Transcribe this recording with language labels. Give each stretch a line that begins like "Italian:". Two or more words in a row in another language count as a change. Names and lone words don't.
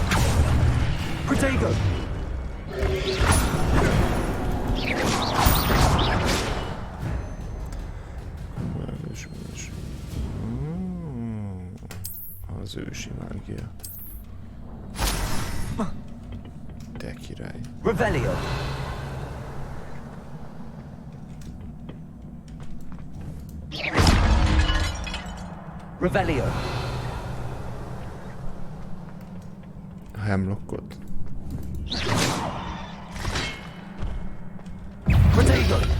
Hungarian: Protego. Az ősi mágia. Te király. Revelio. Revelio. A hemlockot. Protego.